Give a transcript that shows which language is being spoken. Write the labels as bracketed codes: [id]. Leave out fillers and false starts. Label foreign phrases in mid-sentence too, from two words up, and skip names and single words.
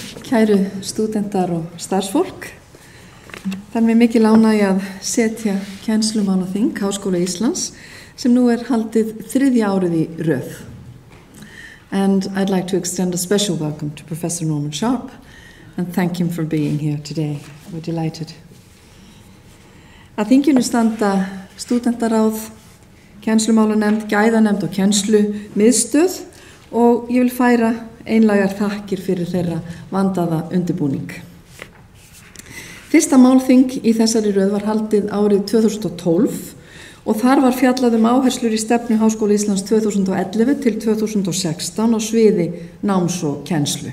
[is] Kæru stúdentar og starfsfólk, það er mér mikil ánægja að setja kennslumálaþing Háskóla Íslands sem nú haldið 3. árið í röð. [en] And I'd like to extend a special welcome to Professor Norman Sharp and thank him for being here today. We're delighted. [is] Að þinginu standa stúdentaráð, kennslumálanemnd, gæðanemnd og kennslumiðstöð og ég vil færa einlægar þakkir fyrir þeirra vandaða undirbúning. Fyrsta málþing í þessari röð var haldið árið 2012 og þar var fjallað áherslur í stefnu Háskóla Íslands 2011 til 2016 á sviði náms og kennslu.